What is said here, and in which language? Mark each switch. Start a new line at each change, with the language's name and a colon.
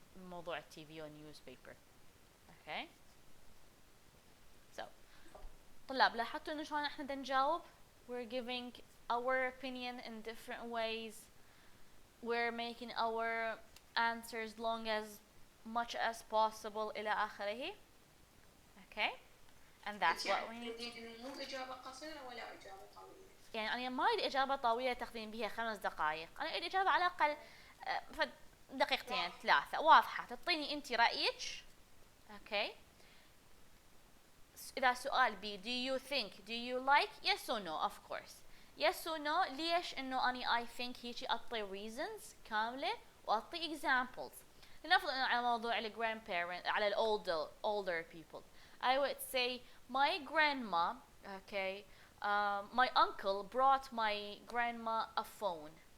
English: موضوع الTV or newspaper. Okay, so
Arabic: طلاب لاحظتوا انه شلون احنا نجاوب؟
English: we're giving our opinion in different ways, we're making our answers long as much as possible
Arabic: إلى آخره.
English: Okay, and that's what we need.
Arabic: إنه مو إجابة قصيرة ولا إجابة طويلة. يعني أنا ما أريد إجابة طويلة تاخذين بها 5 دقائق، أنا أريد إجابة على الأقل دقيقتين 3 واضحة تعطيني أنت رأيك.
English: Okay.
Arabic: إذا سؤال بي
English: do you think do you like yes or no of course yes or no
Arabic: ليش إنه أنا
English: I think
Arabic: هيجي أعطي
English: reasons
Arabic: كاملة وأعطي
English: examples.
Arabic: لنفرض إنه على موضوع ال
English: grandparent على ال older people I would say my grandma okay my uncle brought my grandma a phone.